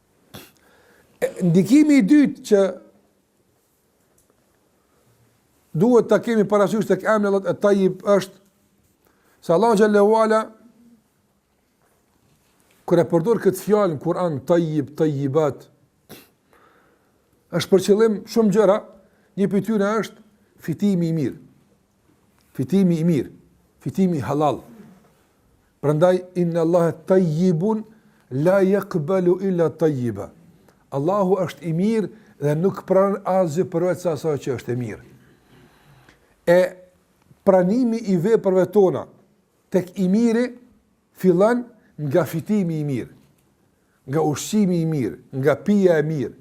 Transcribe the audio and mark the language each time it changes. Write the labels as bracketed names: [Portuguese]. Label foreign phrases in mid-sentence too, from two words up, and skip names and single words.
[Albanian] Ndikimi i dytë që duhet ta kemi parasysh tek emri Allah at-Tayyib është se Allah [Arabic] جل وعلا [Albanian] kur e përdor këtë fjalë në Kur'an, Tayyib, Tayyibat, është për qëllim shumë gjëra. Një prej tyre është fitimi i mirë. Fitimi i mirë. Fitimi halal. [Arabic] Prandaj إن الله طيب لا يقبل إلا طيبا. [Albanian] Allahu është i mirë dhe nuk pranon asgjë përveç asaj që është e mirë. E pranimi i veprave tona tek i miri fillon nga fitimi i mirë, nga ushqimi i mirë, nga pija e mirë.